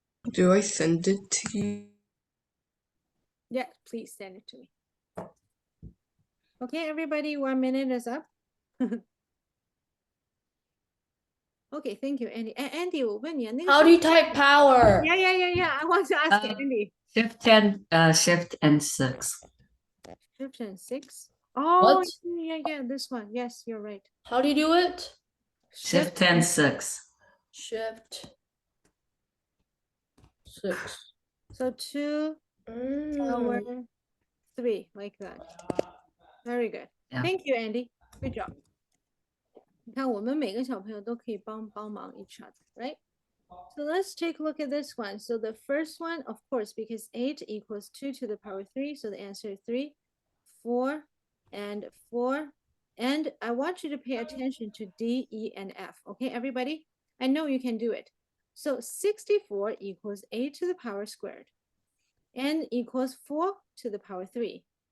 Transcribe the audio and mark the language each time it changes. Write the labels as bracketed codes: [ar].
[en] Do I send it to you? Yeah, please send it to me. Okay, everybody, 1 minute is up. Okay, thank you, Andy. [zh] Andy, 我问你啊，那个 [en] How do you type power? Yeah. I want to ask Andy. Shift and shift and 6. Shift and 6. Oh, What? yeah, this one. Yes, you're right. How do you do it? Shift and 6. Shift 6. So 2 power 3, like that. Very good. Yeah. Thank you, Andy. Good job. [zh] 你看，我们每个小朋友都可以帮忙 each other, right? [en] So let's take a look at this one. So the first one, of course, because 8 equals 2 to the power 3, so the answer is 3, 4, and 4. And I want you to pay attention to D, E, and F. Okay, everybody? I know you can do it. So 64 equals 8 to the power squared. N equals 4 to the power 3.